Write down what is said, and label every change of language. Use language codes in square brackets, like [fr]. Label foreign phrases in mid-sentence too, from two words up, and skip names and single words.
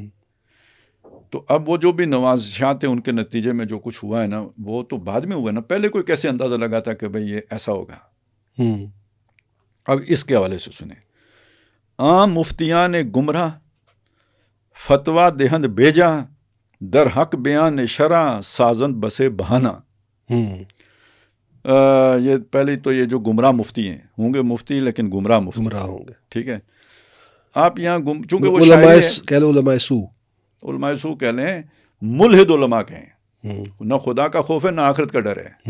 [ur] تو اب وہ جو بھی نوازشات ہیں ان کے نتیجے میں جو کچھ ہوا ہے نا وہ تو بعد میں ہوا نا, پہلے کوئی کیسے اندازہ لگا تھا کہ بھئی یہ ایسا ہوگا. اب اس کے حوالے سے سنیں, [fa] عام مفتیان گمراہ فتویٰ دہند بیجا در حق بیان شرع سازند بسے بہانہ. [ur] یہ پہلے تو یہ جو گمراہ مفتی ہیں, ہوں گے مفتی لیکن گمراہ ہوں گے. ٹھیک ہے, آپ یہاں چونکہ وہ علماء سو کہہ لیں, ملحد علماء کہیں, نہ خدا کا خوف ہے نہ آخرت کا ڈر ہے.